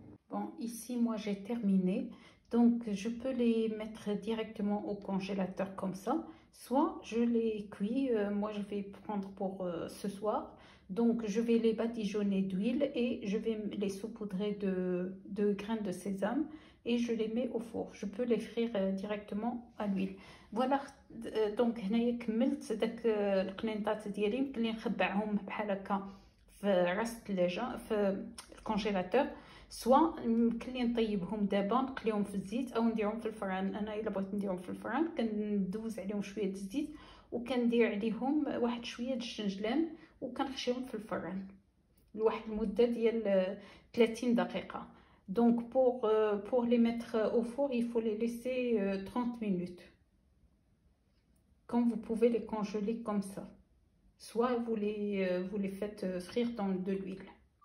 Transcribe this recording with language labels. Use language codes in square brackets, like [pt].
[fr] Bon, ici moi j'ai terminé, donc je peux les mettre directement au congélateur comme ça, soit je les cuis. Moi je vais prendre pour ce soir, donc je vais les badigeonner d'huile et je vais les saupoudrer de graines de sésame et je les mets au four. Je peux les frire directement à l'huile. فوالا. [ar] دونك هنايا كملت داك القنينطات ديالي. يمكن لي نخبعهم بحال هكا في راس الثلاجه في الكونجيلاتور، سوا يمكن لي نطيبهم دابا نقليهم في الزيت او نديرهم في الفران. انا الا بغيت نديرهم في الفران كندوز عليهم شويه د الزيت وكندير عليهم واحد شويه د الشنجلان وكنخشيهم في الفران لواحد المده ديال 30 دقيقه. [fr] Donc pour les mettre au four, il faut les laisser 30 minutes. Quand vous pouvez les congeler comme ça, soit vous les faites frire dans de l'huile.